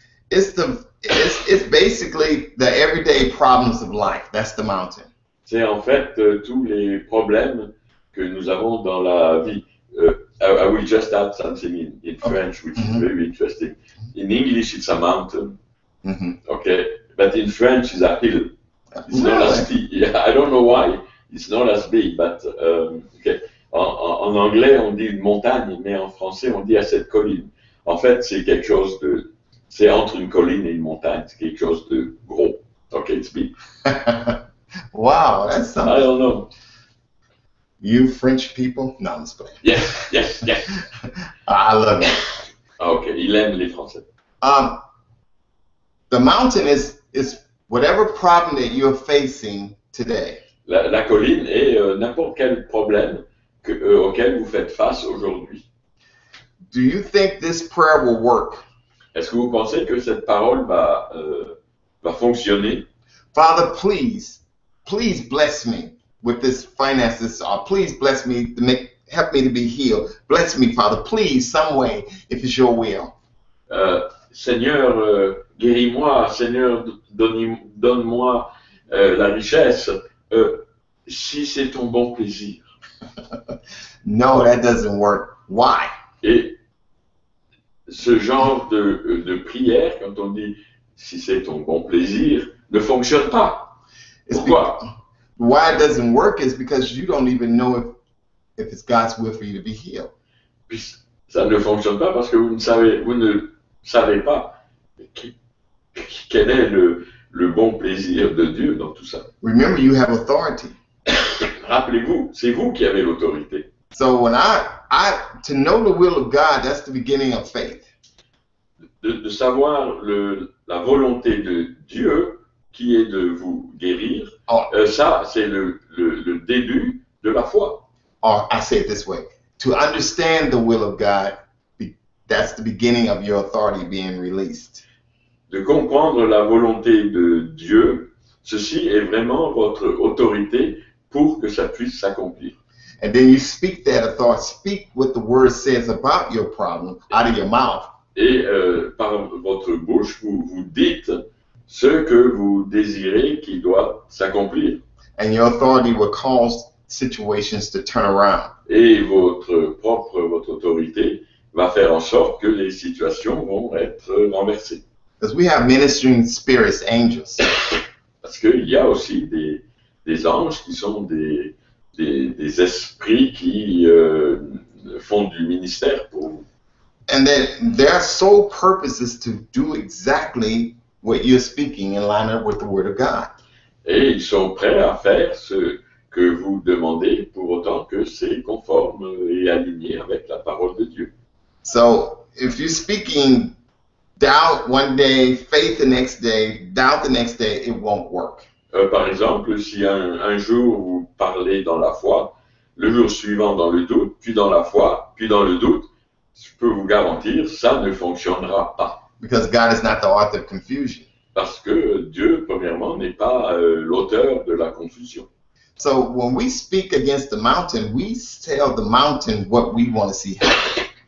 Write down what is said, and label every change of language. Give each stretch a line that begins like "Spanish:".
English: It's basically the everyday problems of life. That's the mountain.
French: C'est en fait tous les problèmes que nous avons dans la vie.
English: I will just add something in French, which is very interesting. In English, it's a mountain. Okay, but in French, it's a hill. It's not as big. Yeah, I don't know why. It's not as big, but okay.
French: En anglais, on dit une montagne, mais en français, on dit à cette colline. En fait, c'est quelque chose de... C'est entre une colline et une montagne. C'est quelque chose de gros.
English: Okay, it's big. Wow, that's something. I don't know. You French people? No, I'm just playing. Yes. I love you.
French: Okay, il aime les Français.
English: The mountain is whatever problem that you're facing today.
French: La colline est n'importe quel problème auquel vous faites face aujourd'hui.
English: Do you think this prayer will work?
French: Est-ce que vous pensez que cette parole va fonctionner?
English: Father, please bless me with this finances, or please bless me to help me to be healed. Bless me, Father, please, some way, if it's your will.
French: Seigneur, guéris-moi. Seigneur, donne-moi la richesse, si c'est ton bon plaisir.
English: No, that doesn't work. Why?
French: Et ce genre de prière, quand on dit si c'est ton bon plaisir, ne fonctionne pas. Pourquoi?
English: Why it doesn't work is because you don't even know if it's God's will for you to be healed.
French: Puis ça ne fonctionne pas parce que vous ne savez pas quel est le bon plaisir de Dieu dans tout ça.
English: Remember, you have authority.
French: Rappelez-vous, c'est vous qui avez l'autorité.
English: So when to know the will of God, that's the beginning of faith.
French: De savoir la volonté de Dieu qui est de vous guérir, ça c'est le début de la foi.
English: Or I say it this way, to understand the will of God, that's the beginning of your authority being released.
French: De comprendre la volonté de Dieu, ceci est vraiment votre autorité pour que ça puisse s'accomplir.
English: And then you speak that authority, speak what the word says about your problem out of your mouth.
French: Et par votre bouche, vous dites ce que vous désirez qui doit s'accomplir.
English: And your authority will cause situations to turn around.
French: Et votre autorité va faire en sorte que les situations vont être renversées.
English: Because we have ministering spirits, angels.
French: Parce qu'il y a aussi des anges qui sont des esprits qui font du ministère pour vous.
English: And that their sole purpose is to do exactly what you're speaking in line up with the Word of God.
French: Et ils sont prêts à faire ce que vous demandez pour autant que c'est conforme et aligné avec la parole de Dieu.
English: So if you're speaking doubt one day, faith the next day, doubt the next day, it won't work.
French: Par exemple, si un jour vous parlez dans la foi, le jour suivant dans le doute, puis dans la foi, puis dans le doute, je peux vous garantir, ça ne fonctionnera pas.
English: Because God is not the author of confusion.
French: Parce que Dieu, premièrement, n'est pas l'auteur de la confusion.
English: So when we speak against the mountain, we tell the mountain what we want to see happen.